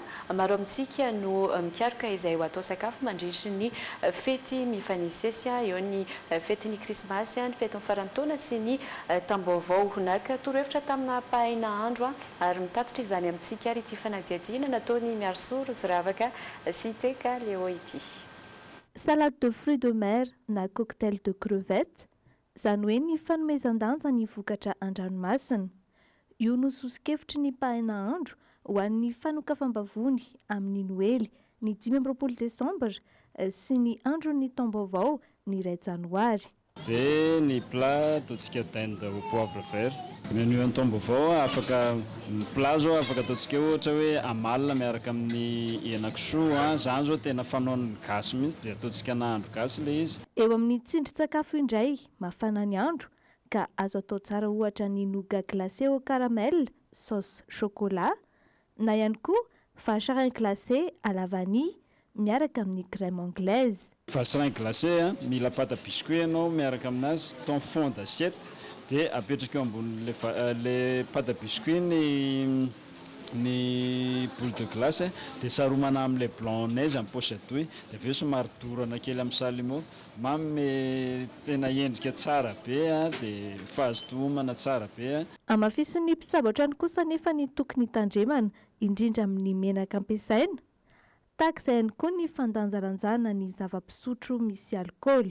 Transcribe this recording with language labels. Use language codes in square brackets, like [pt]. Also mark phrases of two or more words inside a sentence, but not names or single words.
[mg] Maro amintsika no mikaroka izay ho atao sakafo mandritry ny fety mifanesesy eo ny fety ny krismasy, ny fety farantaona sy ny taom-baovao. Naka torohevitra tamina pahina andro ary mitatitra izany amintsika ary ity fanadihadiana nataony Miarso Rotsiravaka sy Teka Leo. [fr] Salade de fruits de mer na cocktail de crevettes, [mg] izany hoe ny fanomezan-danja ny vokatra an-dranomasina. Io no sosikevitry ny pahina andro ho an'ny fanokafam-bavony amin'ny noely ny 5 Desambra sy ny andron'ny taom-baovao ny 2 Janoary. Dia ny plat ataontsika [fr] dinde au poivre vert. [mg] Menu ny taom-baovao afaka plat zao afaka ataontsika ohatra hoe amalona miaraka amin'ny henan-kisoa, zany zao tena fanaon'ny gasy mihitsy dia ataontsika nahandro gasy ilay izy. Eo amin'ny tsindrin-tsakafo indray mafana ny andro ka azo atao tsara ohatra ny [fr] nougat glacé au caramel, sauce chocolat [mg] na ihany koa [fr] vacherin glacé à la vanille [mg] miaraka amin'ny [fr] crème anglaise. Vacherin glacé [mg] mila [fr] pâte à biscuit [mg] ianao miaraka aminazy, [fr] ton fond d'assiette [mg] dia apetraka eo ambony [fr] le pâte à biscuit [mg] ny [fr] boule de glace [mg] dia saromana amin'ilay [fr] blanc neige [mg] amin'ny [fr] pochette douille [mg] dia aveo somary dorana kely amin'ny salimo mamy tena endrika tsara be dia fahazotomana tsara be. Amafisin'ny mpitsabo hatrany kosa nefa ny tokony tandremana indrindra amin'ny menaka ampiasaina tahaka izay ihany koa ny fandanjalanjana ny zava-pisotro misy alkôla.